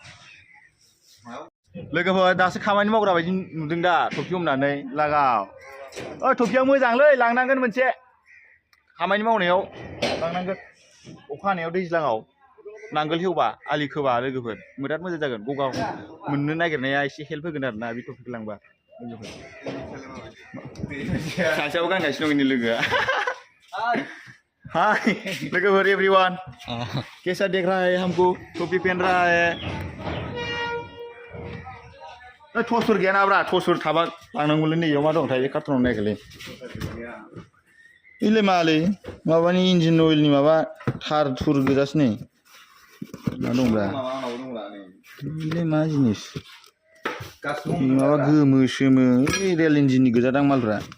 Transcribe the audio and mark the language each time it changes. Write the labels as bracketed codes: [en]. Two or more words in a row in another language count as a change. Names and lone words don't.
[brx] लोगोफोर दासो खामानि मावग्रा बायदि नुदों दा टफि हमनानै लागाव टफिया मोजांलै लांनांगोन मोनसे खामानि मावनायाव लांनांगोन अखा हानायाव दैज्लाङाव नांगोल हेवबा आलि खोबा लोगोफोर बिराद मोजां जागोन गगा मोननो नागिरनाया एसे हेल्प होगोन आरोना बे टपिक लांबा लोगोफोर सासेयाव गानगासिनो दं लोगोआ हाय लोगोफोर [hi] एवरीवन कैसा देख रहा है हमको टोपी पहन रहा है [brx] टसफोर गैया नाब्रा टसफोर थाबा लांनांगौलै नैयाव मा दंथाय कार्टुनाव नायगोलै इलाय मालै माबानि इन्जिन अइलनि माबा थार थुर गोजासो नै मा दंब्रा इलाय मा जिनिस माबा गोमो सोमो रेल इन्जिननि गोजादां मालफ्रा